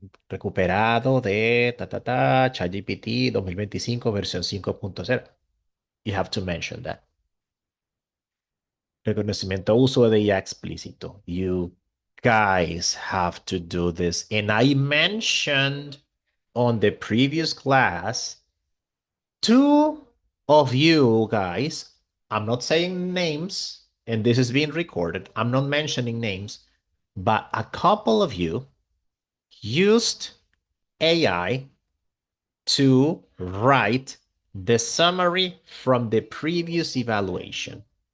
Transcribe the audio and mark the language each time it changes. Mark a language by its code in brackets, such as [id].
[es] Recuperado de ChatGPT 2025 versión 5.0. [en] You have to mention that. [es] Reconocimiento uso de IA explícito. [en] You guys have to do this. And I mentioned on the previous class, two of you guys, I'm not saying names, and this is being recorded. I'm not mentioning names, but a couple of you used AI to write the summary from the previous evaluation.